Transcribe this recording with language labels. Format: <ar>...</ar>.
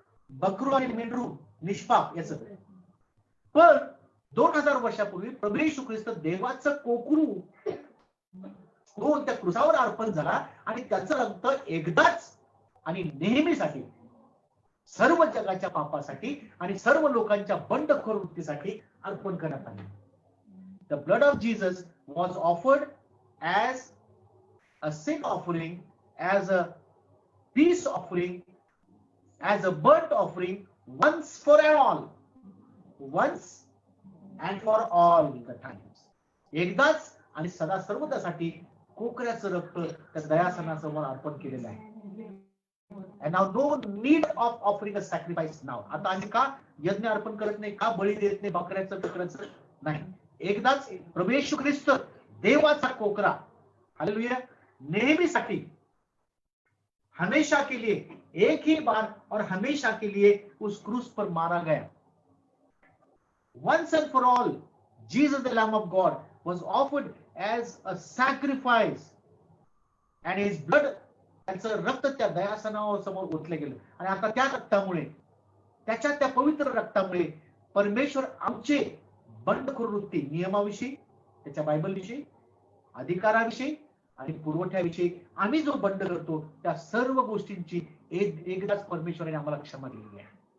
<mr>बकरू आणि मेंढरू निष्पाप याचं. पण 2000 वर्षापूर्वी प्रभू येशू ख्रिस्त देवाचं कोकरू होऊन त्या क्रुसावर अर्पण झाला आणि त्याचं रक्त एकदाच आणि नेहमीसाठी सर्व जगाच्या पापासाठी आणि सर्व लोकांच्या बंडखोर वृत्तीसाठी अर्पण करण्यात आले.</mr> <en>The blood of Jesus was offered as a sin offering, as a peace offering, as a burnt offering, once for all, once and for all the times.</en> <mr>एकदाच आणि सदा सर्वदासाठी कोकऱ्याचं रक्त त्या दयासनासमोर अर्पण केलेलं आहे.</mr> <en>And now no need of offering a sacrifice now.</en> <mr>आता आम्ही का यज्ञ अर्पण करत नाही, का बळी देत नाही, बकऱ्याचं बकऱ्याचं नाही. एकदाच प्रभू येशू ख्रिस्त देवाचा कोकरा, हालेलुया, नेहमीसाठी,</mr> <hi>हमेशा के लिए, एक ही बार और हमेशा के लिए उस क्रूस पर मारा गया.</hi> <en>Once and for all, Jesus the Lamb of God was offered as a sacrifice, and his blood,</en> <mr>त्याचं रक्त त्या दयासनावर समोर ओतलं गेलं. आणि आता त्या रक्तामुळे, त्याच्या त्या पवित्र रक्तामुळे परमेश्वर आमचे बंडखोर वृत्ती, नियमाविषयी, त्याच्या बायबलविषयी, अधिकाराविषयी आणि पुरवठ्याविषयी आम्ही जो बंड करतो त्या सर्व गोष्टींची एकदाच परमेश्वराने आम्हाला क्षमा दिलेली आहे.</mr>